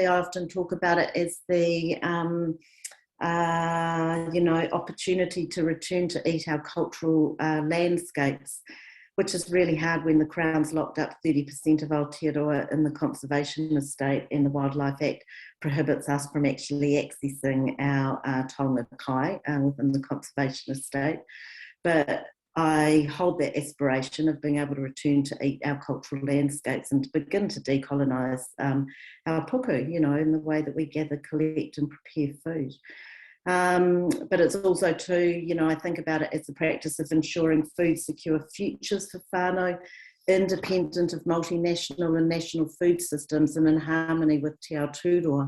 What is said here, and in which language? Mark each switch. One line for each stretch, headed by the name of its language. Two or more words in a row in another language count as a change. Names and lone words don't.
English: I often talk about it as the you know, opportunity to return to eat our cultural landscapes, which is really hard when the Crown's locked up 30% of Aotearoa in the conservation estate, and the Wildlife Act prohibits us from actually accessing our
Māori: taonga kai
English: within the conservation estate. But I hold that aspiration of being able to return to eat our cultural landscapes and to begin to decolonise our puku, you know, in the way that we gather, collect and prepare food. But it's also too, you know, I think about it as the practice of ensuring food secure futures for whānau, independent of multinational and national food systems and in harmony with Te Aotearoa.